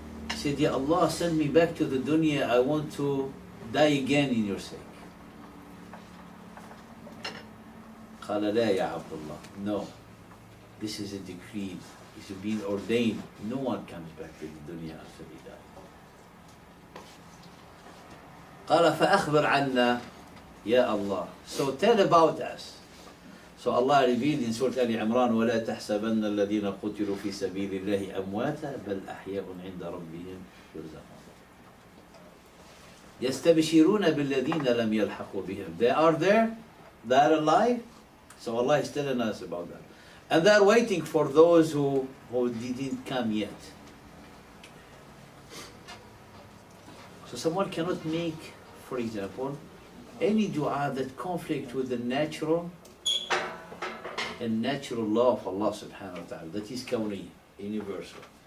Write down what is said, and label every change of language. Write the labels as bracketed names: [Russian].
[English] He said, Ya Allah, send me back to the dunya. I want to die again in your sake. [Arabic] قال لا يا عبد الله. [English] No, this is a decree. It's been ordained. No one comes back to the dunya after he dies. [Arabic] قال فأخبر عنا يا Allah. [English] So tell about us. So Allah revealed in Surah Al-Imran, [Arabic] وَلَا تَحْسَبَنَّ الَّذِينَ قُتِلُوا فِي سَبِيلِ اللَّهِ أَمْوَاتًا بَلْ أَحْيَاءٌ عِنْدَ رَبِّهِمْ يُرْزَقُونَ يَسْتَبْشِرُونَ بِالَّذِينَ لَمْ يَلْحَقُوا بِهِمْ. [English] They are there, they are alive. So Allah is telling us about that. And they are waiting for those who didn't come yet. So someone cannot make, for example, any dua that conflict with the natural and natural law of Allah subhanahu wa ta'ala, that is kawni, universal.